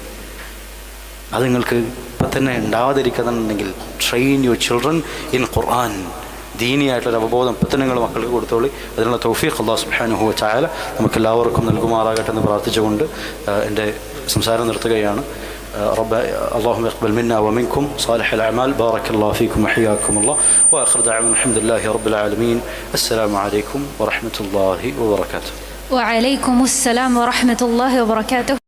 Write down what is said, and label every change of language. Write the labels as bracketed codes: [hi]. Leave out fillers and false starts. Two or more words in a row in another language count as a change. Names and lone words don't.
[ml] അത് നിങ്ങൾക്ക് ഇപ്പം തന്നെ ഉണ്ടാവാതിരിക്കുന്നുണ്ടെങ്കിൽ [en] train your children in Quran. [ml] ദീനിയായിട്ടൊരു അവബോധം ഇപ്പം തന്നെ നിങ്ങൾ മക്കൾക്ക് കൊടുത്തോളി. അതിനുള്ള തൗഫീഖ് [ar] الله سبحانه وتعالى [ml] നമുക്കെല്ലാവർക്കും നൽകുമാറാകട്ടെ എന്ന് പ്രാർത്ഥിച്ചുകൊണ്ട് എൻ്റെ സംസാരം നിർത്തുകയാണ്. [ar] اللهم يقبل منا ومنكم صالح الأعمال. بارك الله فيكم وحياكم الله. وآخر دعوانا الحمد لله رب العالمين. السلام عليكم ورحمة الله وبركاته. وعليكم السلام ورحمة الله وبركاته.